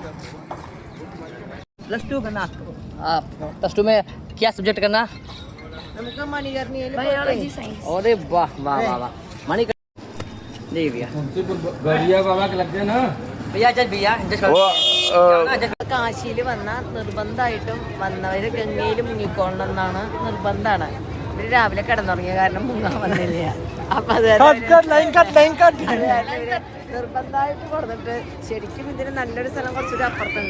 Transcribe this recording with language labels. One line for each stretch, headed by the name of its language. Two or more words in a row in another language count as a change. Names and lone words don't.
Hindi: +2 करना। +2 में क्या सब्जेक्ट करना?
English: biology science.
Hindi: अरे वाह वाह वाह वाह मणि जी भैया बढ़िया बाबा के लगते हैं ना भैया चल भैया
Malayalam: കാശിയിൽ വന്ന നിർബന്ധമായിട്ടും വന്നവര് ഗംഗയിൽ മുങ്ങിക്കൊള്ളണമെന്നാണ് നിർബന്ധമാണ്. ഇവര് രാവിലെ കിടന്നുറങ്ങിയ കാരണം മുങ്ങാൻ വന്നില്ല. അപ്പൊ അത് നിർബന്ധമായിട്ട് കൊടുത്തിട്ട് ശരിക്കും ഇതിന് നല്ലൊരു സ്ഥലം കുറച്ചൊരു അപ്പുറത്തുണ്ട്.